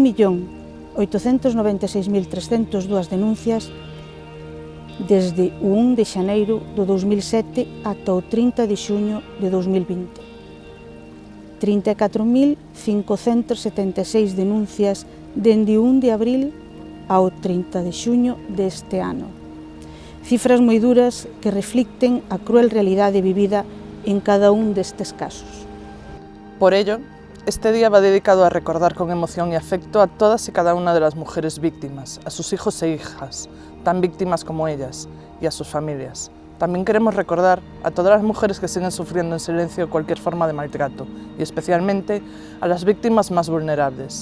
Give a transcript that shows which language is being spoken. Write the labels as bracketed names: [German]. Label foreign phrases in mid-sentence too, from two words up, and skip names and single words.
[Galician] 1.896.302 denuncias desde o 1 de xaneiro do 2007 ata o 30 de xuño de 2020. 34.576 denuncias dende o 1 de abril ao 30 de xuño deste ano. Cifras moi duras que reflicten a cruel realidade vivida en cada un destes casos. [Spanish] Por ello, este día va dedicado a recordar con emoción y afecto a todas y cada una de las mujeres víctimas, a sus hijos e hijas, tan víctimas como ellas, y a sus familias. También queremos recordar a todas las mujeres que siguen sufriendo en silencio cualquier forma de maltrato, y especialmente a las víctimas más vulnerables.